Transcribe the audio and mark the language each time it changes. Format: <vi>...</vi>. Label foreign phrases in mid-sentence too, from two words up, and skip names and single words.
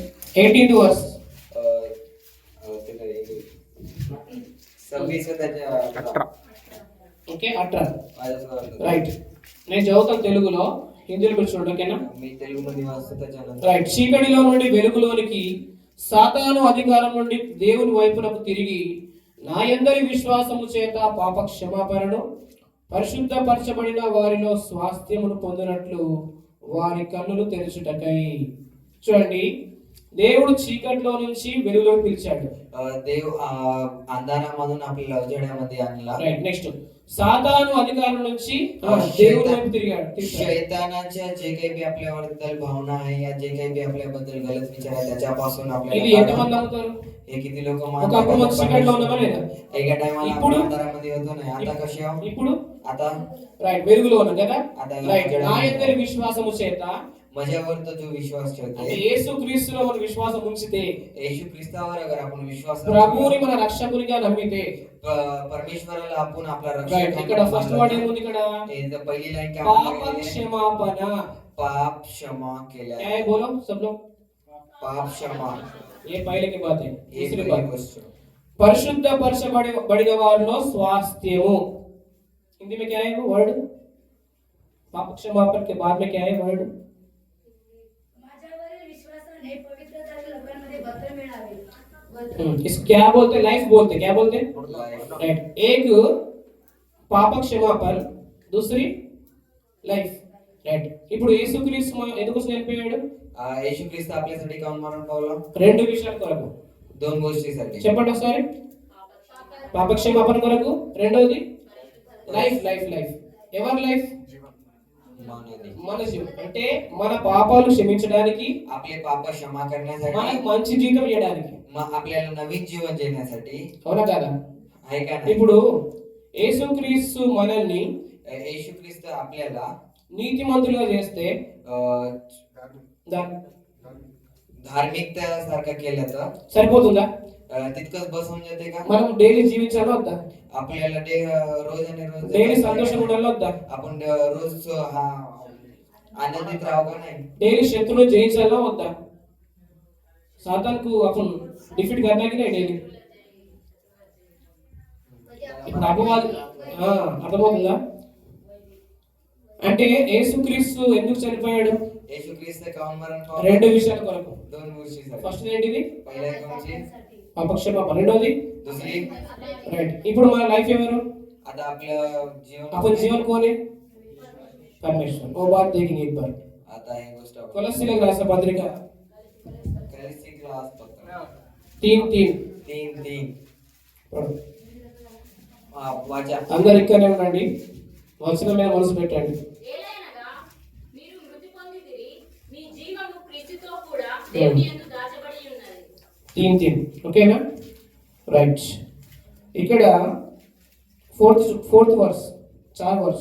<mr>18th वर्ष. त्याला 26 त्याच्या 18.</mr> <te>ఓకే 18</te> <mr>माझ्यासोबत</mr> <te>రైట్. నేను చదువుతాను తెలుగులో, హిందీలో మీరు చూడండి ఓకేనా.</te> <mr>मी तेलुगुमध्ये वाचतो त्याच्यानंतर</mr> <te>రైట్. చీకటిలో నుండి వెలుగులోనికి, సాతాను అధికారం నుండి దేవుని వైపునకు తిరిగి నా యందరి విశ్వాసము చేత పాప క్షమాపణను, పరిశుద్ధపరచబడిన వారిలో స్వాస్థ్యమును పొందినట్లు వారి కన్నులు తెరచుటకై. చూడండి, దేవుడు చీకటిలో నుంచి వెలుగులోకి పిలిచాడు.</te> <mr>देव अंधारामधून आपल्याला उजेडामध्ये आणला.</mr> <te>రైట్. నెక్స్ట్, సాతాను అధికారం నుంచి దేవుని వైపు తిరిగాడు.</te> <mr>शैतानाच्या जे काही बी आपल्याबद्दल भावना आहे या जे काही बी आपल्याबद्दल गलत विचार आहे त्याच्यापासून</mr> <te>ఇది</te> <mr>आपल्याला</mr> <te>ఎంతమంది నమ్ముతారు?</te> <mr>हे किती लोक</mr> <te>ఒకప్పుడు మనం చీకటిలో ఉన్నామా లేదా?</te> <mr>एका टायमाला</mr> <te>ఇప్పుడు?</te> <mr>आपण अंधारामध्ये होतो नाही, आता कसे आहोत?</mr> <te>ఇప్పుడు</te> <mr>आता</mr> <te>రైట్ వెలుగులో ఉన్నాం కదా.</te> <mr>आता</mr> <te>రైట్. నా యందరి విశ్వాసము చేత,</te> <mr>माझ्यावर तो जो विश्वास</mr> <te>అంటే</te> <mr>ठेवतो</mr> <te>యేసు క్రీస్తులో మన విశ్వాసం ఉంచితే,</te> <mr>येशू ख्रिस्तावर अगर आपण विश्वास</mr> <te>ప్రభువుని మన రక్షకునిగా నమ్మితే,</te> <mr>परमेश्वराला आपण आपला</mr> <te>రైట్.</te> <mr>रक्षक</mr> <te>ఇక్కడ</te> <en>first word</en> <te>ఏముంది? ఇక్కడ</te> <mr>पहिली लाईन काय</mr> <te>పాప</te> <mr>म्हटलेली आहे?</mr> <te>క్షమాపణ.</te> <mr>पाप क्षमा केल्या.</mr> <hi>क्या है बोलो सब लोग? पाप क्षमा ये पहले की बात है. ये दूसरी</hi> <mr>पहिली</mr> <hi>बात,</hi> <mr>गोष्ट.</mr> <te>పరిశుద్ధపరచబడిన వారిలో స్వాస్థ్యము.</te> <hi>हिंदी में क्या है वो वर्ड? पाप क्षमापण के बाद में क्या है वर्ड?</hi> <mr>माझ्यावरील विश्वासाने पवित्र झालेल्या लोकांमध्ये बदल मिळावे.</mr> <hi>इस क्या बोलते? लाइफ बोलते. क्या बोलते? राइट. एक</hi> <te>పాప క్షమాపణ,</te> <hi>दूसरी లైఫ్. రైట్.</hi> <te>ఇప్పుడు యేసుక్రీస్తు ఎందుకు చనిపోయాడు?</te> <mr>येशू ख्रिस्त आपल्यासाठी काऊन मरण पावला?</mr> <te>రెండు విషయాల కొరకు.</te> <mr>दोन गोष्टीसाठी.</mr> <te>చెప్పండి ఒకసారి. పాప క్షమాపణ కొరకు, రెండోది లైఫ్. లైఫ్ లైఫ్ ఎవరి లైఫ్?</te> <mr>मानवी.</mr> <te>మన జీవం. అంటే మన పాపాలు క్షమించడానికి,</te> <mr>आपले पाप क्षमा करण्यासाठी,</mr> <te>మనకు మంచి జీవితం ఇవ్వడానికి.</te> <mr>आपल्याला नवीन जीवन देण्यासाठी.</mr> <te>అవునా కదా?</te> <mr>आहे का नाही?</mr> <te>ఇప్పుడు యేసుక్రీస్తు మనల్ని</te> <mr>येशू ख्रिस्त आपल्याला</mr> <te>నీతిమంతులుగా చేస్తే</te> <mr>धार्मिकता सारखं केलं तर</mr> <te>సరిపోతుందా?</te> <mr>तितकंच बस होऊन जाते का?</mr> <te>మనం డైలీ జీవించాలో వద్దా?</te> <mr>आपल्याला रोज आणि रोज</mr> <te>డైలీ సంతోషంగా ఉండాలో వద్దా?</te> <mr>आपण रोज हा आनंदित राहू का नाही?</mr> <te>డైలీ శత్రువును జయించాలో వద్దా? సాతాన్కు అప్పుడు డిఫీట్</te> <hi>करना की नहीं</hi> <te>డైలీ? ఇప్పుడు అర్థమవుతుందా? అంటే యేసుక్రీస్తు ఎందుకు చనిపోయాడు?</te> <mr>येशू ख्रिस्त काऊन मरण पावला?</mr> <te>రెండు విషయాల కొరకు.</te> <mr>दोन गोष्टीसाठी.</mr> <te>ఫస్ట్ ఏంటిది?</te> <mr>पहिला कोणची?</mr> <te>పాపక్షమాపణ. రెండోది</te> <mr>दुसरी</mr> <te>రైట్. ఇప్పుడు మన లైఫ్ ఎవరు?</te> <mr>आता आपलं जीवन.</mr> <hi>अपन जीवन कौन है? परमेश्वर. वो बात देखेंगे एक बार.</hi> <mr>आता ही गोष्ट आपण</mr> <te>కొలస్సీలకు రాసిన పత్రిక</te> <mr>कलिस्ती क्लास पत्र 3:3. 3:3 वाचा.</mr> <te>అందరు ఇక్కడనే ఉండండి, వచనం మీద మనసు పెట్టండి. ఏలైనగా మీరు మృతి పొందితిరి, మీ జీవము క్రీస్తుతో కూడా దేవుని యందు దాచబడి ఉన్నది. 3:3 ఓకేనా? రైట్. ఇక్కడ</te> <en>fourth verse,</en> <te>4 వర్స్.</te>